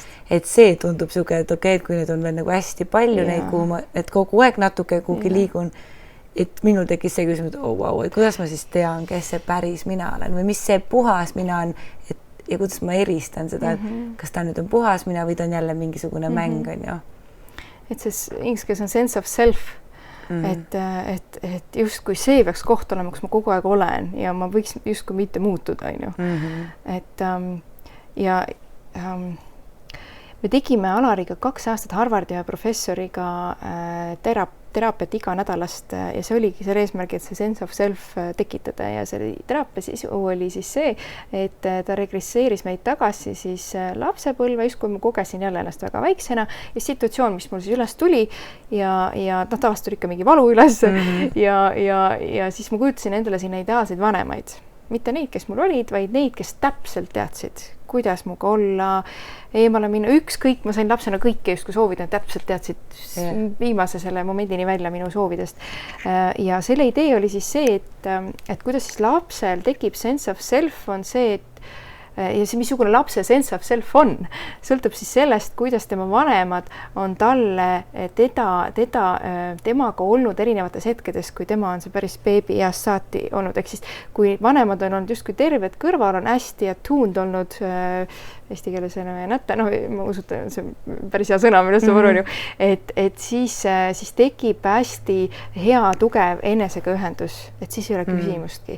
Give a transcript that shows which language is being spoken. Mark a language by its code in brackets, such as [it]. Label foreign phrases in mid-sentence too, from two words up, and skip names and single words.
[et] Et see tundub siuke, et okei, et kui need on veel nagu hästi palju neid, kuhu ma, et kogu aeg natuke kuhugi liigun, et minul tekkis see küsimus, et wow, et kuidas ma siis tean, kes see päris mina olen või mis see puhas mina on, et ja kuidas ma eristan seda, et kas ta nüüd on puhas mina või ta on jälle mingisugune mäng, on ju. Et see inglise keeles on [en] sense of self, [et] et justkui see peaks koht olema, kus ma kogu aeg olen ja ma võiks justkui mitte muutuda, on ju. Et me tegime Alariga 2 aastat Harvardi professoriga teraapiat iga nädalast ja see oligi selle eesmärgi, et see [en] sense of self [et] tekitada ja see teraapia sisu oli siis see, et ta regresseeris meid tagasi siis lapsepõlve, just kui ma kogesin jälle ennast väga väiksena ja situatsioon, mis mul siis üles tuli ja tavaliselt tuli ikka mingi valu üles ja siis ma kujutasin endale sinna ideaalseid vanemaid. Mitte neid, kes mul olid, vaid neid, kes täpselt teadsid, kuidas muga olla, eemale minna, ükskõik, ma sain lapsena kõike justkui soovida, täpselt teadsid viimase selle momendini välja minu soovidest. Ja selle idee oli siis see, et kuidas siis lapsel tekib [en] sense of self [et] on see, et ja see, missugune lapse [en] sense of self [et] on, sõltub siis sellest, kuidas tema vanemad on talle temaga olnud erinevates hetkedes, kui tema on see päris beebi east saati olnud, ehk siis kui vanemad on olnud justkui terved kõrval, on hästi attuned olnud eesti keeles nätta, ma usutan, see on päris hea sõna, millest ma arvan ju, et siis tekib hästi hea, tugev enesega ühendus, et siis ei ole küsimustki.